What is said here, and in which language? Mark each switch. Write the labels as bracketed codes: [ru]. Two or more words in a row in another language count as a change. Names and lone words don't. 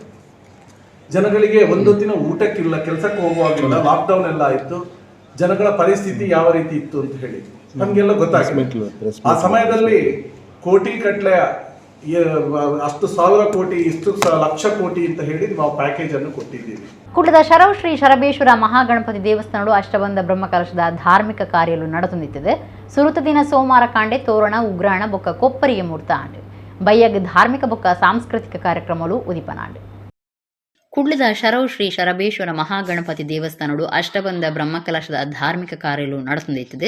[kn] ಜನಗಳಿಗೆ ಒಂದೊತ್ತಿನ ಊಟಕ್ಕಿಲ್ಲ, ಕೆಲಸಕ್ಕೆ ಹೋಗುವಾಗಿಲ್ಲ, ಲಾಕ್ಡೌನ್ ಎಲ್ಲ ಆಯಿತು. ಜನಗಳ ಪರಿಸ್ಥಿತಿ ಯಾವ ರೀತಿ ಇತ್ತು ಅಂತ ಹೇಳಿ ನಮಗೆಲ್ಲ ಗೊತ್ತಾಗಿದೆ. ಆ ಸಮಯದಲ್ಲಿ ಕೋಟಿ ಕಟ್ಲೆ ಅಷ್ಟು ಸಾವಿರ ಕೋಟಿ ಇಷ್ಟು ಲಕ್ಷ ಕೋಟಿ ಅಂತ ಹೇಳಿ ನಾವು ಪ್ಯಾಕೇಜ್ ಅನ್ನು ಕೊಟ್ಟಿದ್ದೀವಿ. [tcy] ಕುಡ್ಲದ ಶರವ್ ಶ್ರೀ ಶರಬೇಶ್ವರ ಮಹಾಗಣಪತಿ ದೇವಸ್ಥಾನಗಳು ಅಷ್ಟಬಂಧ ಬ್ರಹ್ಮಕಲಶದ ಧಾರ್ಮಿಕ ಕಾರ್ಯಲು ನಡೆದುನಿಂತಿದೆ. ಸುರುತ ದಿನ ಸೋಮವಾರ ಕಾಂಡೆ ತೋರಣ ಉಗ್ರಾಣ ಬೊಕ್ಕ ಕೊಪ್ಪರಿಗೆ ಮೂರ್ತ ಆಂಡು ಬಯ್ಯಗ್ ಧಾರ್ಮಿಕ ಬೊಕ್ಕ ಸಾಂಸ್ಕೃತಿಕ ಕಾರ್ಯಕ್ರಮಗಳು ಉದಿಪನಾಂಡು. ಕುಡ್ಲದ ಶರವ್ ಶ್ರೀ ಶರಬೇಶ್ವರ ಮಹಾಗಣಪತಿ ದೇವಸ್ಥಾನಗಳು ಅಷ್ಟಬಂಧ ಬ್ರಹ್ಮಕಲಶದ ಧಾರ್ಮಿಕ ಕಾರ್ಯಲು ನಡೆದುನಿಂತಿದೆ.